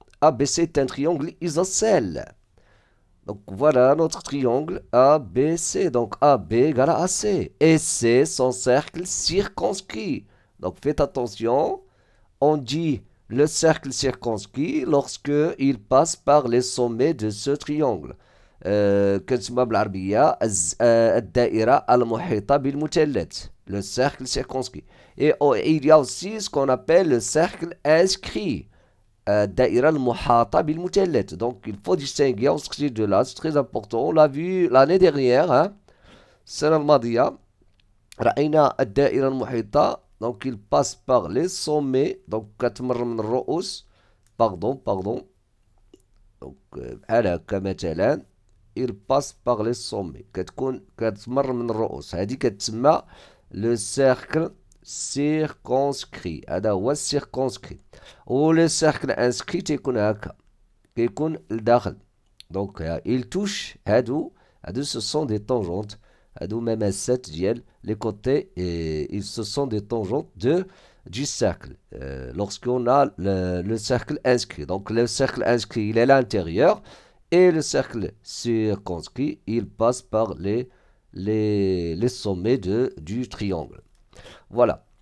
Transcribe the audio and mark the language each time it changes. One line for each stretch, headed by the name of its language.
French: ABC est un triangle isocèle. Donc voilà notre triangle ABC. Donc AB égale à AC. Et c'est son cercle circonscrit. Donc faites attention. On dit le cercle circonscrit lorsque il passe par les sommets de ce triangle.
Arabic: كنسمى بالعربية الدائرة المحيطة بالمثلث.
French: Le cercle circonscrit. Et il y a aussi ce qu'on appelle le cercle inscrit.
Arabic: الدائرة المحاطة بالمثلث.
French: Donc il faut distinguer entre ces deux-là, c'est très important. On l'a vu l'année dernière,
Arabic: السنة الماضية رأينا الدائرة المحيطة.
French: Donc il passe par les sommets.
Arabic: Donc كتمر من الرؤوس.
French: Pardon. Donc
Arabic: بحال هكا مثلا
French: il passe par les sommets.
Arabic: كتمر من الرؤوس. هذه كتسمى le cercle circonscrit. هذا هو السيركونسكري. و
French: le cercle inscrit
Arabic: تيكون هكا كيكون لداخل.
French: دونك il touche هادو ce sont des tangentes.
Arabic: هادو مماسات ديال
French: les côtés et ils se sont des tangentes du cercle lorsqu'on a le cercle inscrit. Donc le cercle inscrit il est à l'intérieur et le cercle circonscrit il passe par les sommets du triangle. Voilà.